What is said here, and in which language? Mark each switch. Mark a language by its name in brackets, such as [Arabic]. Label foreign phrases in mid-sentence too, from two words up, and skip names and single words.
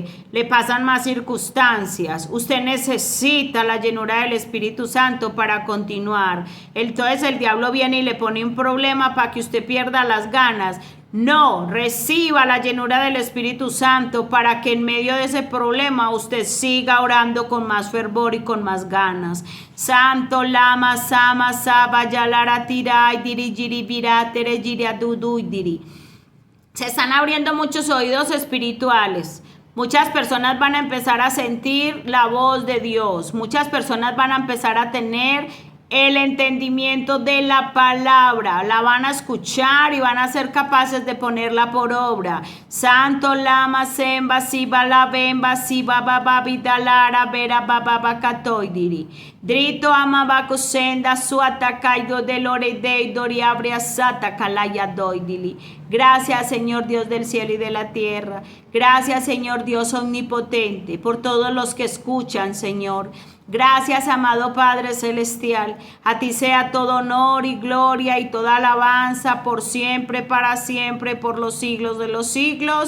[Spanish] Le pasan más circunstancias. Usted necesita la llenura del Espíritu Santo para continuar. Entonces el diablo viene y le pone un problema para que usted pierda las ganas. No, reciba la llenura del Espíritu Santo para que en medio de ese problema usted siga orando con más fervor y con más ganas. Santo lama sama saba yalara tirai diri jiri vira tere jiri adudu diri. Se están abriendo muchos oídos espirituales. Muchas personas van a empezar a sentir la voz de Dios. Muchas personas van a empezar a tener el entendimiento de la palabra, la van a escuchar y van a ser capaces de ponerla por obra. Santo lama semba siba la bemba siba baba vidalara vera baba bakatoidiri. Drito amabaco senda suata kaido de lore dei dori abria sata kalaya doidili. Gracias, Señor Dios del cielo y de la tierra. Gracias, Señor Dios omnipotente, por todos los que escuchan, Señor. Gracias, amado Padre Celestial. A ti sea todo honor y gloria y toda alabanza por siempre, para siempre, por los siglos de los siglos.